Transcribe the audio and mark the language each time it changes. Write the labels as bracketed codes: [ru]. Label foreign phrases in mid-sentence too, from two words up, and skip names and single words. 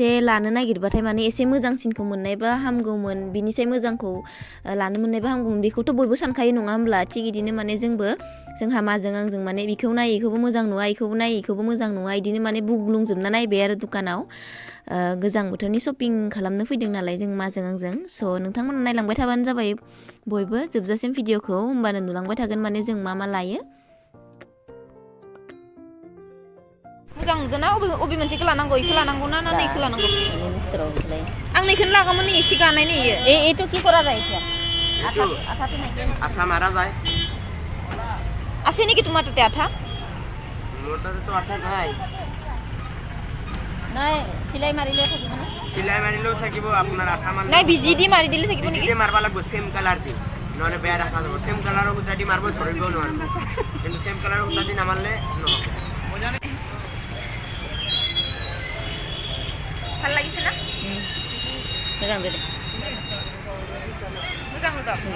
[brx] लानो नागिरबाथाय माने एसे मोजांसिनखौ मोननायबा हामगौमोन बिनिसाय मोजांखौ लानो मोननायबा हामगौमोन बेखौथ' बयबो सानखायो नङा होमब्ला थिग इदिनो माने जोंहा माजों आंजों माने बिखौ नायै इखौबो मोजां नुवा इखौबो नायै इखौबो मोजां नुवा इदिनो माने बुग्लुंजोबना नायबाय आरो दुकानाव गोजां बोथोरनि शपिं खालामनो फैदों नालाय जों माजों आंजों नोंथांमोना नायलांबाय थाबानो जाबाय बयबो जोबजासिम भिडिअ'खौ होमबानो नुलांबाय थागोन माने जों मा लायो मोजां नुदोंना अबे मोनसेखौ लानांगौ इखौ लानांगौ ना इखौ लानांगौ आं नैखौनो लागामोन नै एसे गानाय नै [as] एটো কি করা যায় এটা আঠাতে নাকি আঠা মারা যায় আছে নাকি তোমার তাতে আঠা মোরটাতে তো আঠা নাই নাই সিলাই মারিলেও থাকিব আপনার আঠা মারলে নাই বিজি দি মারি দিলে থাকিব নাকি বিজি মারবা লাগবো সেম কালার দি নলে বেয়া রাখা যাব সেম কালারও গুতা দি মারবো ধরিবও নরবো কিন্তু সেম কালারও গুতা দি না মারলে নহব ভাল লাগিছে না [brx] मोजां दे मोजां नुदा